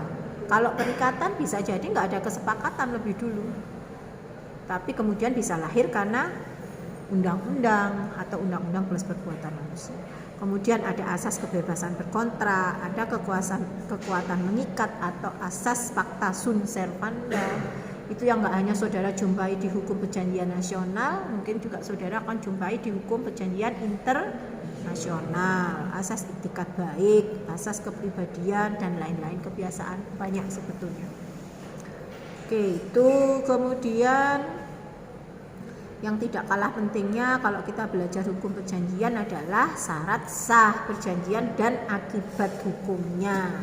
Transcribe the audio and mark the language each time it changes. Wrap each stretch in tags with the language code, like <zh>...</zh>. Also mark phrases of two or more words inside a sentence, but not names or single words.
<id>Kalau perikatan bisa jadi nggak ada kesepakatan lebih dulu, tapi kemudian bisa lahir karena undang-undang atau undang-undang plus perbuatan manusia. Kemudian ada asas kebebasan berkontrak, ada kekuatan mengikat atau asas</id> <la>pacta sunt servanda.</la> <id>Itu yang nggak hanya saudara jumpai di hukum perjanjian nasional, mungkin juga saudara akan jumpai di hukum perjanjian internasional. Asas itikat baik, asas kepribadian, dan lain-lain, kebiasaan banyak sebetulnya. Oke, itu kemudian yang tidak kalah pentingnya kalau kita belajar hukum perjanjian adalah syarat sah perjanjian dan akibat hukumnya.</id>